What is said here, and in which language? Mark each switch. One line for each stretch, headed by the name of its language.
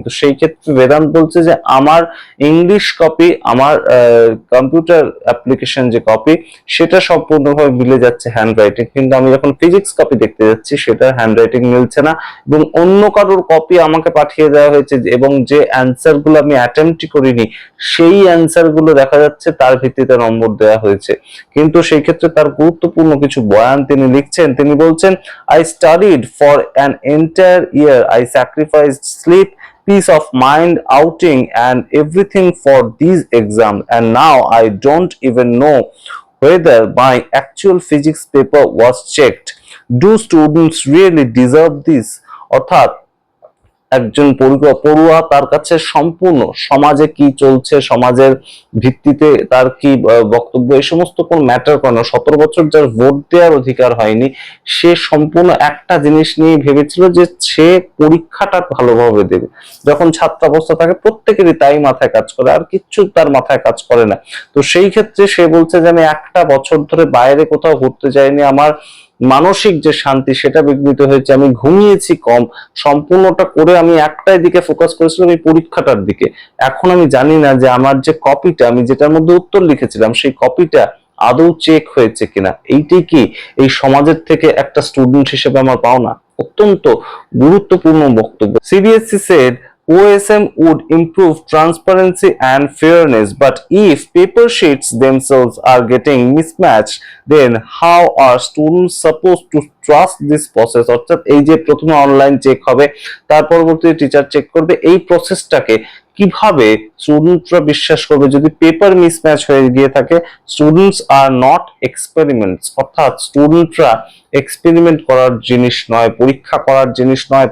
Bangla: তো সেই ক্ষেত্রে বেদান্ত বলছে যে আমার ইংলিশ কপি, আমার কম্পিউটার অ্যাপ্লিকেশন যে কপি সেটা সম্পূর্ণভাবে মিলে যাচ্ছে হ্যান্ডরাইটিং, কিন্তু আমি যখন ফিজিক্স কপি দেখতে যাচ্ছি সেটা হ্যান্ডরাইটিং মিলছে না, এবং অন্য কারোর কপি আমাকে পাঠিয়ে দেওয়া হয়েছে, এবং যে অ্যান্সার গুলো আমি অ্যাটেম্পটই করিনি সেই অ্যান্সার গুলো দেখা যাচ্ছে তার ভিত্তিতে নম্বর দেওয়া হয়েছে। কিন্তু সেই ক্ষেত্রে তার গুরুত্বপূর্ণ কিছু বয়ান তিনি লিখছেন। তিনি বলছেন,
English: I studied for an entire year. I sacrificed sleep, peace of mind, outing and everything for these exams, and now I don't even know whether my actual physics paper was checked. Do students really deserve this? অর্থাৎ
Bangla: একজন পড়ুয়া তার কাছে সম্পূর্ণ সমাজে কি চলছে, সমাজের ভিত্তিতে তার কি বক্তব্য, এই সমস্ত কোন ম্যাটার করে না। 17 বছর যার ভোট দেওয়ার অধিকার হয়নি, সে সম্পূর্ণ একটা জিনিস নিয়ে ভেবেছিল যে সে পরীক্ষাটা ভালোভাবে দেবে। যখন ছাত্রাবস্থা থাকে প্রত্যেকেরই তাই মাথায় কাজ করে, আর কিচ্ছু তার মাথায় কাজ করে না। তো সেই ক্ষেত্রে সে বলছে যে আমি একটা বছর ধরে বাইরে কোথাও ঘুরতে যাইনি, আমার মানসিক যে শান্তি সেটা বিঘ্নিত হয়েছে, আমি ঘুমিয়েছি কম, সম্পূর্ণটা করে আমি একটাই দিকে ফোকাস করেছিলাম, এই পরীক্ষাটার দিকে। এখন আমি জানি না যে আমার যে কপিটা, আমি যেটার মধ্যে উত্তর লিখেছিলাম, সেই কপিটা আদৌ চেক হয়েছে কিনা। এইটাই কি এই সমাজের থেকে একটা স্টুডেন্ট হিসেবে আমার পাওনা? অত্যন্ত গুরুত্বপূর্ণ বক্তব্য।
English: CBSE said OSM would improve transparency and fairness, but if paper sheets themselves are getting mismatched, then how are students supposed to trust this process?
Bangla: অর্থাৎ এই যে প্রথমে অনলাইন চেক হবে, তার পরবর্তীতে টিচার চেক করবে, এই প্রসেসটাকে কিভাবে স্টুডেন্টরা বিশ্বাস করবে যদি পেপার মিসম্যাচ হয়ে গিয়ে থাকে?
English: students are not experiments,
Bangla: অর্থাৎ স্টুডেন্টরা এক্সপেরিমেন্ট করার জিনিস নয়, পরীক্ষা করার জিনিস নয়।